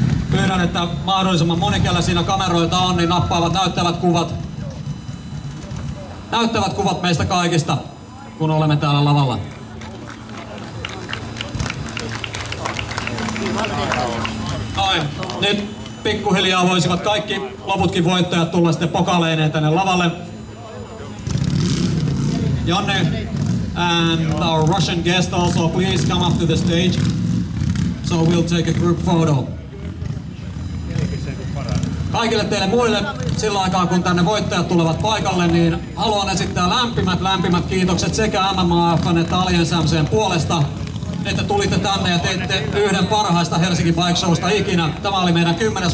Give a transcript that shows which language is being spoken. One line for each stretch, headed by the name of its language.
Finnish: Pyydän, että mahdollisimman moni, kellä siinä kameroita on, niin nappaavat näyttävät kuvat meistä kaikista, kun olemme täällä lavalla. Noin. Nyt pikkuhiljaa voisivat kaikki loputkin voittajat tulla sitten pokaleineen tänne lavalle.
English: Janne and our Russian guest also, please come up to the stage. So we'll take a group photo.
Finnish: Kaikille teille muille sillä aikaa, kun tänne voittajat tulevat paikalle, niin haluan esittää lämpimät kiitokset sekä MMAF:n että Alliance MC:n puolesta, että tulitte tänne ja teitte yhden parhaista Helsinki Bike Showsta ikinä. Tämä oli meidän 10.